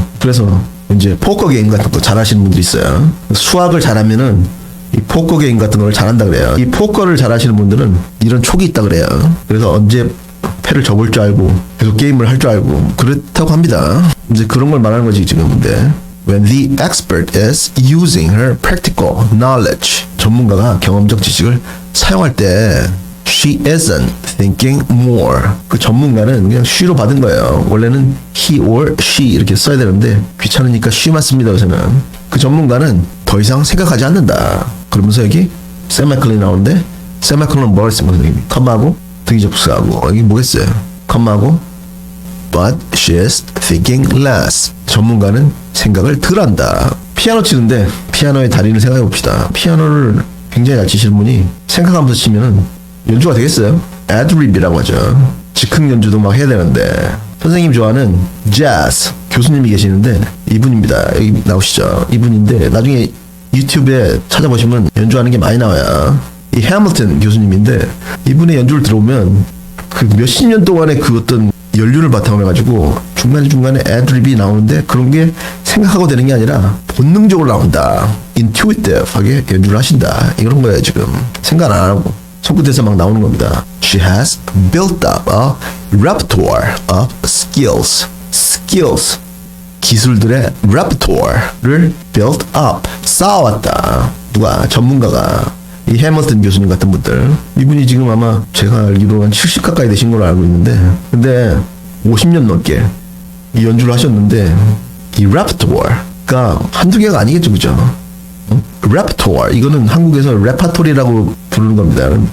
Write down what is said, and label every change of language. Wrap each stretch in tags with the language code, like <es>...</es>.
<ko>그래서 이제 포커 게임 같은 거 잘하시는 분들이 있어요. 수학을 잘하면은 이 포커 게임 같은 걸 잘한다 그래요. 이 포커를 잘하시는 분들은 이런 촉이 있다 그래요. 그래서 언제 패를 접을 줄 알고 계속 게임을 할 줄 알고 그렇다고 합니다. 이제 그런 걸 말하는 거지 지금. 근데</ko> <en>when the expert is using her practical knowledge,</en> <ko>전문가가 경험적 지식을 사용할 때</ko> <en>she isn't thinking more.</en> <ko>그 전문가는 그냥 she로 받은 거예요. 원래는 he or she 이렇게 써야 되는데 귀찮으니까 she만 씁니다. 요새는. 그 전문가는 더 이상 생각하지 않는다. 그러면서 여기 세마클론이 나오는데 세마클론은 뭐라 했습니까 선생님이? 컴마하고 등기접수하고 여기 뭐겠어요? 컴마하고</ko> <en>but she is thinking less.</en> <ko>전문가는 생각을 덜 한다. 피아노 치는데 피아노의 달인을 생각해 봅시다. 피아노를 굉장히 잘 치시는 분이 생각하면서 치면은 연주가 되겠어요? 애드립이라고 하죠. 즉흥 연주도 막 해야 되는데 선생님 좋아하는 재즈 교수님이 계시는데 이분입니다. 여기 나오시죠. 이분인데 나중에 유튜브에 찾아보시면 연주하는 게 많이 나와요. 이 해밀턴 교수님인데 이분의 연주를 들어보면 그 몇십 년 동안의 그 어떤 연륜을 바탕으로 해가지고 중간중간에 애드립이 나오는데 그런 게 생각하고 되는 게 아니라 본능적으로 나온다. intuitive하게 연주를 하신다. 이런 거예요 지금. 생각 안 하고 손끝에서 막 나오는 겁니다.</ko> <en>She has built up a repertoire of skills. skills.</en> <ko>기술들의 repertoire를 built up. 쌓아왔다. 누가? 전문가가. 이 해밀턴 교수님 같은 분들. 이분이 지금 아마 제가 알기로 한 70 가까이 되신 걸로 알고 있는데 근데 50년 넘게 이 연주를 하셨는데 이 repertoire가 한두 개가 아니겠죠. 그죠? 레퍼토어, 이거는 한국에서 레파토리라고 부르는 겁니다.</ko>